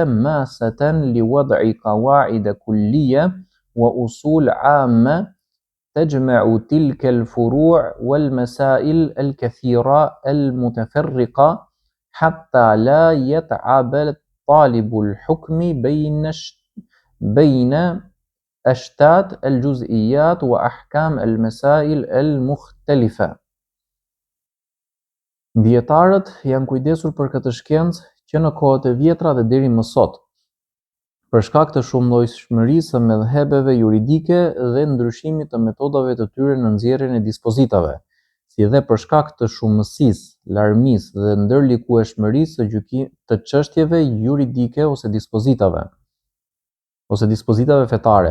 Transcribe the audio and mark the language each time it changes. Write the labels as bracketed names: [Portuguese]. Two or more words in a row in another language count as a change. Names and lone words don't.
[Arabic] ماسة لوضع قواعد كلية وأصول عامة تجمع تلك الفروع والمسائل الكثيرة المتفرقة حتى لا يتعب طالب الحكم بين أشتات الجزئيات وأحكام المسائل المختلفة. [Albanian] Dietarët janë kujdesur për këtë shkencë që në kohët e vjetra dhe deri më sot, për shkak të shumëllojshmërisë së mëdhëbeve juridike dhe ndryshimit të metodave të tyre në nxjerrjen e dispozitave, si dhe për shkak të shumësisë, larmisë dhe ndërlikueshmërisë të çështjeve juridike ose dispozitave fetare.